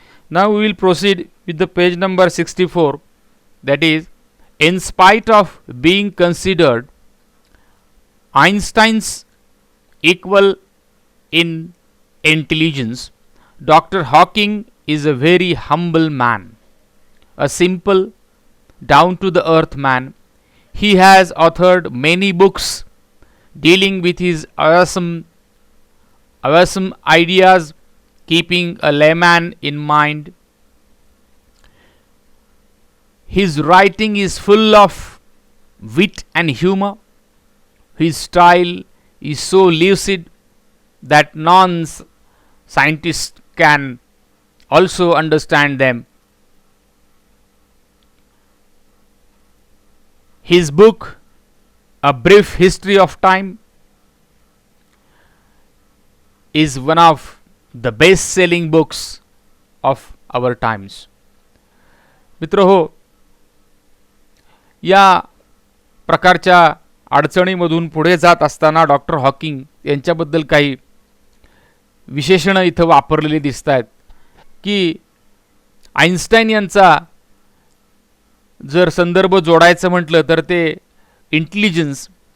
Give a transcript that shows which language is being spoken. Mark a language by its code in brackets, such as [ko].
[en] Now we will proceed with the page number 64, that is in spite of being considered Einstein's equal in intelligence, Dr. Hawking is a very humble man, a simple, down to the earth man. He has authored many books dealing with his awesome ideas, keeping a layman in mind. His writing is full of wit and humor. His style is so lucid that non-scientists can also understand them. His book, A Brief History of Time, is one of the best-selling books of our times. [mr] मित्रहो, या प्रकारच्या अडचणीमधून पुढे जात असताना doctor Hawking यांच्याबद्दल काही विशेषणं इथं वापरलेली दिसत आहेत की आइन्स्टाईन यांचा जर संदर्भ जोडायचं म्हटलं तर ते इंटेलिजन्स,